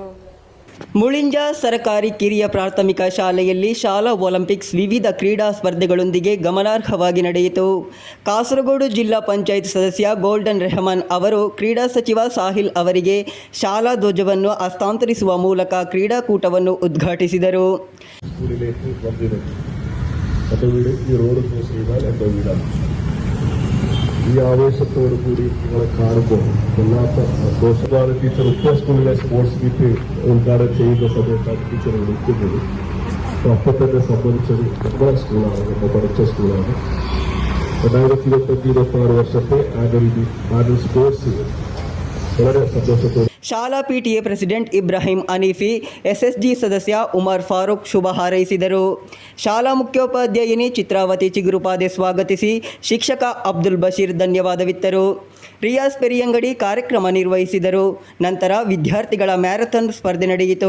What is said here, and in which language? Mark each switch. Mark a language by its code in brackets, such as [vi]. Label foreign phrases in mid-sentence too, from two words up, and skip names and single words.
[kn] ಮುಳಿಂಜ ಸರ್ಕಾರಿ ಕಿರಿಯ ಪ್ರಾಥಮಿಕ ಶಾಲೆಯಲ್ಲಿ ಶಾಲಾ ಒಲಿಂಪಿಕ್ಸ್ ವಿವಿಧ ಕ್ರೀಡಾ ಸ್ಪರ್ಧೆಗಳೊಂದಿಗೆ ಗಮನಾರ್ಹವಾಗಿ ನಡೆಯಿತು. ಕಾಸರಗೋಡು ಜಿಲ್ಲಾ ಪಂಚಾಯತ್ ಸದಸ್ಯ ಗೋಲ್ಡನ್ ರೆಹಮಾನ್ ಅವರು ಕ್ರೀಡಾ ಸಚಿವ ಸಾಹಿಲ್ ಅವರಿಗೆ ಶಾಲಾ ಧ್ವಜವನ್ನು ಹಸ್ತಾಂತರಿಸುವ ಮೂಲಕ ಕ್ರೀಡಾಕೂಟವನ್ನು ಉದ್ಘಾಟಿಸಿದರು. [ml] ഈ ആവേശത്തോടു കൂടി നിങ്ങളെ കാണുമ്പോൾ വല്ലാത്ത സന്തോഷമാണ്. ടീച്ചർ ഉപ്പ സ്കൂളിലെ [en] sports meet [ml] ഉദ്ഘാടനം ചെയ്യുന്ന സമയത്താണ് ടീച്ചർ വിളിക്കുന്നത്. അപ്പോൾ അപ്പം തന്നെ സംബന്ധിച്ചത് നമ്മുടെ സ്കൂളാണ്, നമ്മൾ പഠിച്ച സ്കൂളാണ്. 2025-26 വർഷത്തെ [en] annual sports [ml] വളരെ സന്തോഷത്തോടെ [kn] ಶಾಲಾ [en] PTA president [kn] ಇಬ್ರಾಹಿಂ ಹನೀಫಿ, ಎಸ್ಎಸ್ಜಿ ಸದಸ್ಯ ಉಮರ್ ಫಾರೂಕ್ ಶುಭ ಹಾರೈಸಿದರು. ಶಾಲಾ ಮುಖ್ಯೋಪಾಧ್ಯಾಯಿನಿ ಚಿತ್ರಾವತಿ ಚಿಗುರುಪಾದೆ ಸ್ವಾಗತಿಸಿ ಶಿಕ್ಷಕ ಅಬ್ದುಲ್ ಬಶೀರ್ ಧನ್ಯವಾದವಿತ್ತರು. ರಿಯಾಜ್ ಪೆರಿಯಂಗಡಿ ಕಾರ್ಯಕ್ರಮ ನಿರ್ವಹಿಸಿದರು. ನಂತರ ವಿದ್ಯಾರ್ಥಿಗಳ ಮ್ಯಾರಥಾನ್ ಸ್ಪರ್ಧೆ ನಡೆಯಿತು.